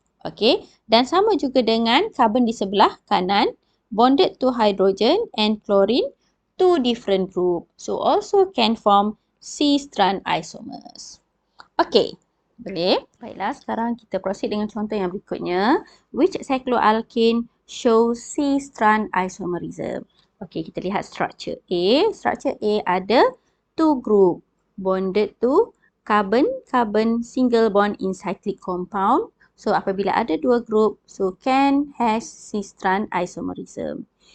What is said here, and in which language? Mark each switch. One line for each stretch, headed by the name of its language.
Malay: Okay, dan sama juga dengan carbon di sebelah kanan.
English: Bonded to hydrogen and chlorine. Two different group. So, also can form cis-trans isomers. Okay,
Malay: Boleh? Baiklah, sekarang kita proceed dengan contoh yang berikutnya.
English: Which cycloalkane shows C-strand isomerism? Okey,
Malay: kita lihat
English: structure A. Structure A ada 2 group bonded to carbon-carbon single bond in cyclic compound. So,
Malay: apabila ada
English: 2 group, so can has C-strand isomerism.